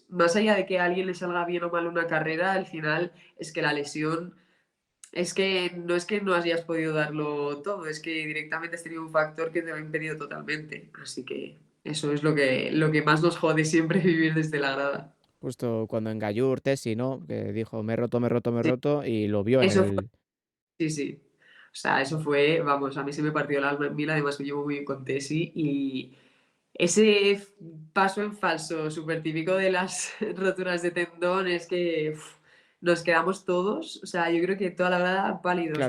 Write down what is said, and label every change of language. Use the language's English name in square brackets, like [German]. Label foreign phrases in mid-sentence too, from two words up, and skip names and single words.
[Spanish] Más allá de que a alguien le salga bien o mal una carrera, al final es que la lesión es que no hayas podido darlo todo, es que directamente has tenido un factor que te lo ha impedido totalmente. Así que eso es lo que más nos jode siempre vivir desde la grada. Justo cuando en Gallur, Tesi, ¿no? Que dijo, me he roto, me he roto, me he Sí, roto, y lo vio en eso fue, el. sí, sí. O sea, eso fue, vamos, a mí se me partió el alma en mil, además me llevo muy bien con Tesi y ese paso en falso súper típico de las roturas de tendón es que nos quedamos todos, o sea, yo creo que toda la grada pálidos,